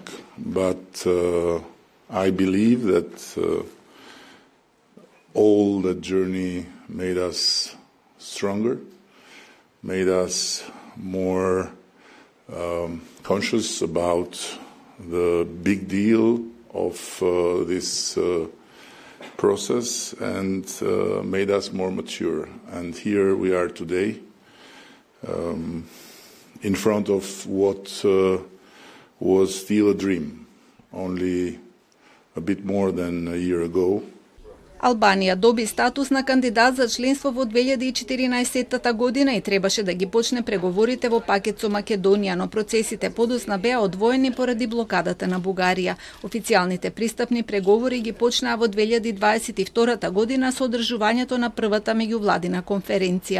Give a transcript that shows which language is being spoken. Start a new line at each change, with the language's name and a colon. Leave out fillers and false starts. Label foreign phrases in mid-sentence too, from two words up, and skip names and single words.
English: But I believe that all that journey made us stronger, made us more conscious about the big deal of this process, and made us more mature. And here we are today, in front of what was still a dream, only a bit more than a year ago.
Macedonian: Албанија доби статус на кандидат за членство во 2014 година и требаше да ги почне преговорите во пакет со Македонија, но процесите подоцна беа одвоени поради блокадата на Бугарија. Официјалните пристапни преговори ги почнаа во 2022 година со одржувањето на првата меѓувладина конференција.